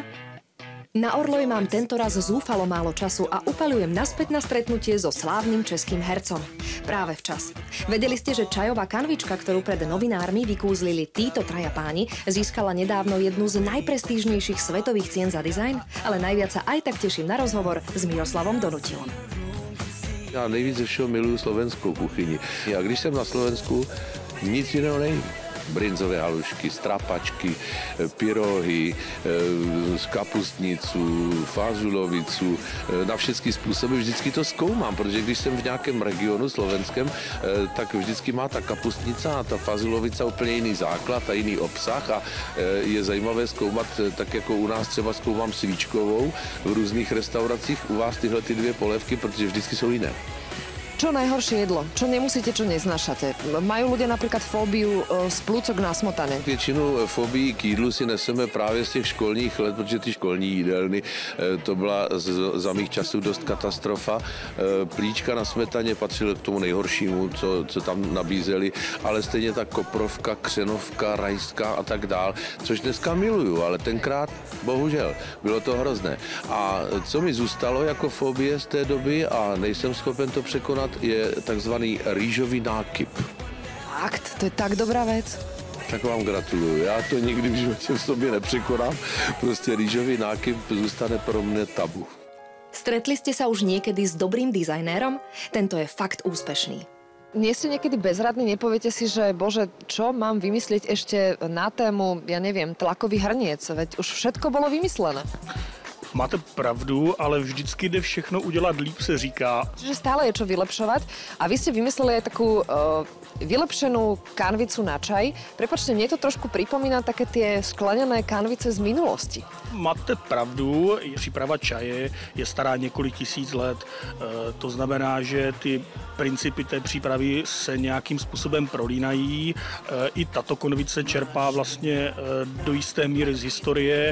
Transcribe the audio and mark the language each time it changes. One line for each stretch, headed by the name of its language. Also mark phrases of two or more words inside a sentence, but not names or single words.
Slovak: Na Orloj mám tentoraz zúfalo málo času a upaľujem naspäť na stretnutie so slávnym českým hercom. Práve včas. Vedeli ste, že čajová kanvička, ktorú pred novinármi vykúzlili títo traja páni, získala nedávno jednu z najprestížnejších svetových cien za dizajn? Ale najviac sa aj tak teším na rozhovor s Miroslavom Donutilom.
Czech: Já nejvíc ze všeho miluju slovenskou kuchyni. A když jsem na Slovensku, nic jiného nejím. Brinzové halušky, strapačky, pyrohy, z kapustnicu, fazulovicu, na všechny způsoby vždycky to zkoumám, protože když jsem v nějakém regionu slovenském, tak vždycky má ta kapustnica a ta fazulovica úplně jiný základ a jiný obsah a je zajímavé zkoumat, tak jako u nás třeba zkoumám svíčkovou v různých restauracích, u vás tyhle ty dvě polévky, protože vždycky jsou jiné. Čo najhoršie jedlo? Čo nemusíte, čo neznášate? Majú ľudia napríklad fóbiu z plúcok nasmotané? Většinu fobií k jídlu si neseme právě z těch školních let, protože ty školní jídelny, to byla za mých časů dost katastrofa. Plíčka na smetaně patřilo k tomu nejhoršímu, co tam nabízeli, ale stejně tak koprovka, křenovka, rajská a tak dál, což dneska miluju, ale tenkrát bohužel bylo to hrozné. A co mi zůstalo jako fobie z té doby a nejsem schopen to překonat, je takzvaný rýžový nákyp.
Slovak: Fakt? To je tak dobrá vec.
Czech: Tak vám gratuluju. Já to nikdy v životě v sobě nepřekonám. Prostě rýžový nákyp zůstane pro mne tabu.
Slovak: Stretli ste sa už niekedy s dobrým dizajnérom? Tento je fakt úspešný. Nie ste niekedy bezradní, nepoviete si, že bože, čo mám vymyslieť ešte na tému, ja neviem, tlakový hrniec, veď už všetko bolo vymyslené.
Czech: Máte pravdu, ale vždycky jde všechno udělat líp, se říká.
Slovak: Čiže stále je čo vylepšovať. A vy ste vymysleli aj takú vylepšenú kanvicu na čaj. Prepačte, mne to trošku pripomína také tie skleněné kanvice z minulosti.
Czech: Máte pravdu, příprava čaje je stará několik tisíc let. To znamená, že ty principy té přípravy se nějakým způsobem prolínají. I tato konvice čerpá vlastně do jisté míry z historie.